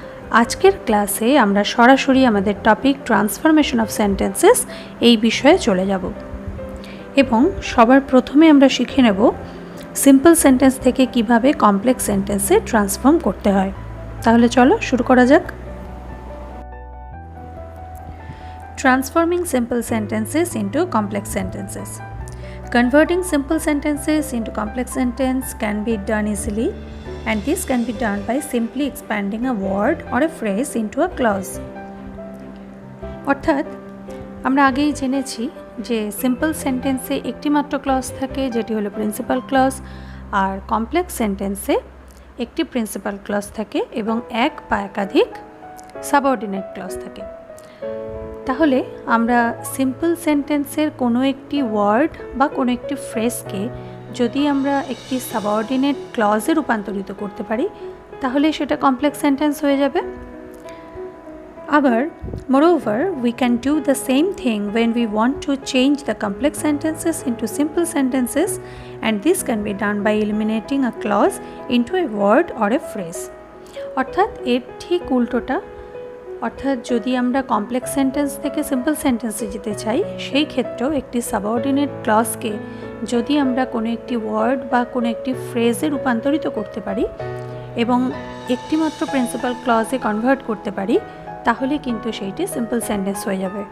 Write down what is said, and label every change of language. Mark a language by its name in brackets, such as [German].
[Bangla] আজকের ক্লাসে আমরা সরাসরি আমাদের টপিক ট্রান্সফরমেশন অফ সেন্টেন্সেস এই বিষয়ে চলে যাব এবং সবার প্রথমে আমরা শিখে নেব সিম্পল সেন্টেন্স থেকে কিভাবে কমপ্লেক্স সেন্টেন্সে ট্রান্সফর্ম করতে হয়। তাহলে চলো শুরু করা যাক। [English] Transforming simple sentences into complex sentences. Converting simple sentences into complex sentence can be done easily, and this can be done by simply expanding a word or a phrase into a clause. [Bangla] অর্থাৎ আমরা আগেই জেনেছি যে simple সেন্টেন্সে একটি মাত্র clause থাকে, যেটি হলো প্রিন্সিপাল ক্লজ, আর কমপ্লেক্স সেন্টেন্সে একটি প্রিন্সিপাল ক্লজ থাকে এবং এক বা একাধিক সাবঅর্ডিনেট ক্লজ থাকে। তাহলে আমরা সিম্পল সেন্টেন্সের কোনো একটি ওয়ার্ড বা কোনো একটি ফ্রেজকে যদি আমরা একটি সাবঅর্ডিনেট ক্লজে রূপান্তরিত করতে পারি তাহলে সেটা কমপ্লেক্স সেন্টেন্স হয়ে যাবে। আবার [English] moreover we can do the same thing when we want to change the complex sentences into simple sentences, and this can be done by eliminating a clause into a word or a phrase. [Bangla] অর্থাৎ এর ঠিক উল্টোটা, অর্থাৎ যদি আমরা complex sentence থেকে simple সেন্টেন্সে যেতে চাই সেই ক্ষেত্রেও একটি সাবঅর্ডিনেট ক্লজকে যদি আমরা কোনো একটি ওয়ার্ড বা কোনো একটি ফ্রেজে রূপান্তরিত করতে পারি এবং একটিমাত্র প্রিন্সিপাল ক্লজে কনভার্ট করতে পারি তাহলে কিন্তু সেইটি সিম্পল সেন্টেন্স হয়ে যাবে।